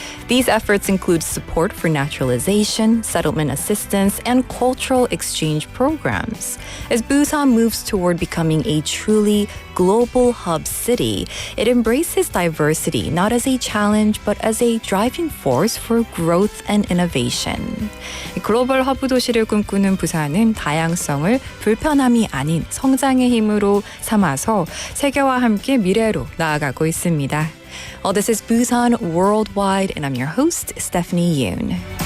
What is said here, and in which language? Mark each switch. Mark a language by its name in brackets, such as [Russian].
[English] These efforts include support for naturalization, settlement assistance, and cultural exchange programs. As Busan moves toward becoming a truly global hub city, it embraces diversity not as a challenge but as a driving force for growth and innovation. [Korean] 글로벌 허브도시를 꿈꾸는 부산은 다양성을 불편함이 아닌 성장의 힘으로 삼아서 세계와 함께 미래로 나아가고 있습니다. [English] Well, this is Busan Worldwide, and I'm your host, Stephanie Yoon.